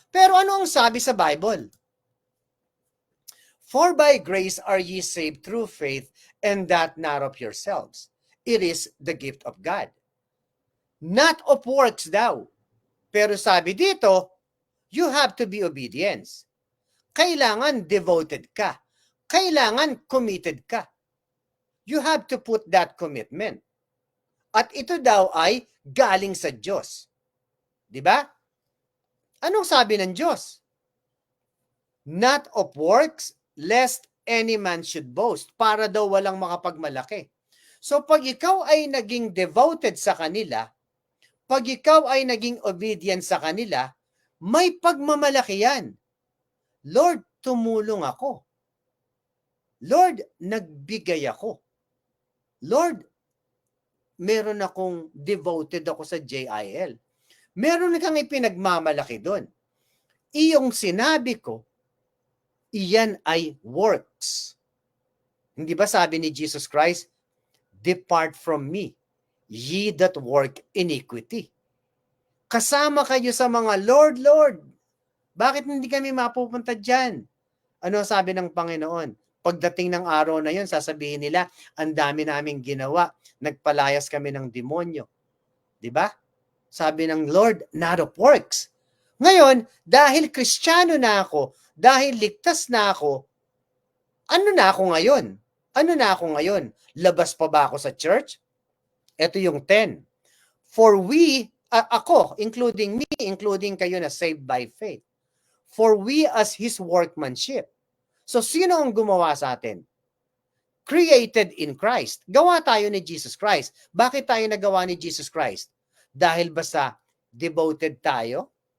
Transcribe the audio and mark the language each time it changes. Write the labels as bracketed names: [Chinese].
[Filipino] Pero ano ang sabi sa Bible? [English] For by grace are ye saved through faith, and that not of yourselves. It is the gift of God. Not of works daw. [Filipino] Pero sabi dito, [English] you have to be obedience. [Filipino] Kailangan devoted ka. Kailangan committed ka. [English] You have to put that commitment. [Filipino] At ito daw ay galing sa Diyos. Di ba? Anong sabi ng Diyos? [English] Not of works, lest any man should boast. [Filipino] Para daw walang makapagmalaki. So pag ikaw ay naging devoted sa kanila, pag ikaw ay naging obedient sa kanila, may pagmamalaki yan. Lord, tumulong ako. Lord, nagbigay ako. Lord, meron akong devoted ako sa JIL. Meron kang ipinagmamalaki doon. Iyong sinabi ko, iyan ay works. Hindi ba sabi ni [English] Jesus Christ, depart from me, ye that work iniquity. [Filipino] Kasama kayo sa mga Lord, Lord. Bakit hindi kami mapupunta dyan? Ano sabi ng Panginoon? Pagdating ng araw na yun, sasabihin nila, ang dami naming ginawa. Nagpalayas kami ng demonyo. Diba? Sabi ng [English] Lord, not of works. [Filipino] Ngayon, dahil Kristiyano na ako, dahil ligtas na ako, ano na ako ngayon? Ano na ako ngayon? Labas pa ba ako sa church? Ito yung 10. [English] For we, ako, including me, including kayo na saved by faith. For we as His workmanship. [Filipino] So, sino ang gumawa sa atin? [English] Created in Christ. [Filipino] Gawa tayo ni Jesus Christ. Bakit tayo nagawa ni Jesus Christ? Dahil ba sa devoted tayo?